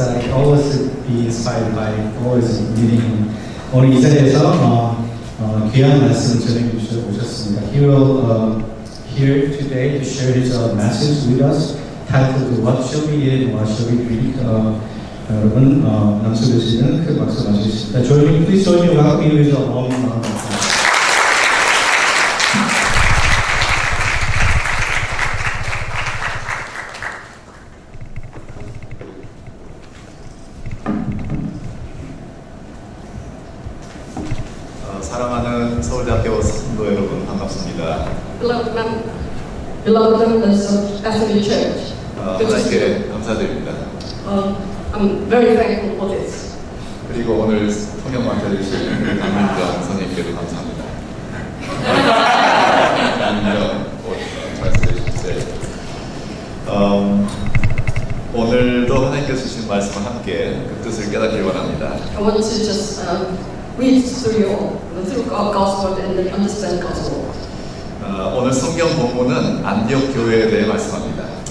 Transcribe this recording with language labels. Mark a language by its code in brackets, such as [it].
[en] I always be inspired by always meeting him. [ko] 오늘 이 자리에서 귀한 말씀을 전해 주셔서 오셨습니다. [en] He will here today to share his message with us, titled "What shall we eat and what shall we drink?" [ko] 여러분, 남수 교수님은 큰 박수 맞으십니다. [en] Please join me welcoming with a warm welcome. [ko] 사랑하는 서울대학교 성도 여러분 반갑습니다. [en] Beloved members of SMU Church, [ko] 하나님께 감사드립니다. [en] I'm very thankful for this. [ko] 그리고 오늘 통역 맡아주신 강민정 선생님께도 감사합니다. 강민정 말씀해 주세요. 오늘도 하나님께서 주신 말씀과 함께 그 뜻을 깨닫길 원합니다. [en] I want to just read through God's word and understand God's word. [ko] 오늘 성경 본문은 안디옥 교회에 대해 말씀합니다.